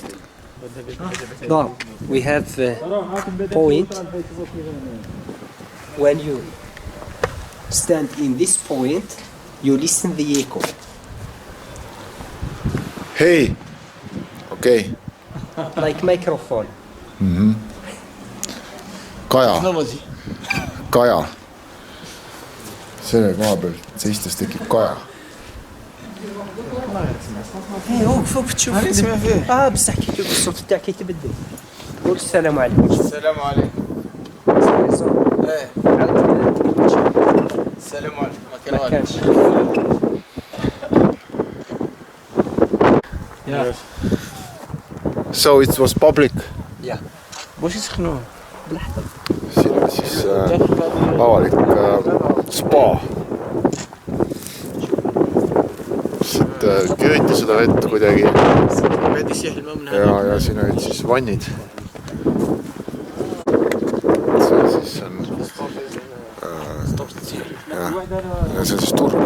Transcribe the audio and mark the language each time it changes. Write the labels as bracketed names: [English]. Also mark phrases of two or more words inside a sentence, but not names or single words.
[English] Now we have point. When you stand in this point, you listen the echo. [Estonian] Hei! Okei. [English] Like microphone. [Estonian] Kaja. Selle koha peal seistes tekib kaja. [Arabic] وقفوا بتشوف اسمع فيه بصح كي تقول الصوت تاعك كي تبدل قول السلام عليكم. السلام عليكم. ايه السلام عليكم. ما كانش. [English] So it was public. Yeah. [Arabic] واش يسخنوه؟ [Estonian] Siin on siis avalik spa. Et kööti seda vett kuidagi. Ja siin olid siis vannid. See siis on ja see on siis turg.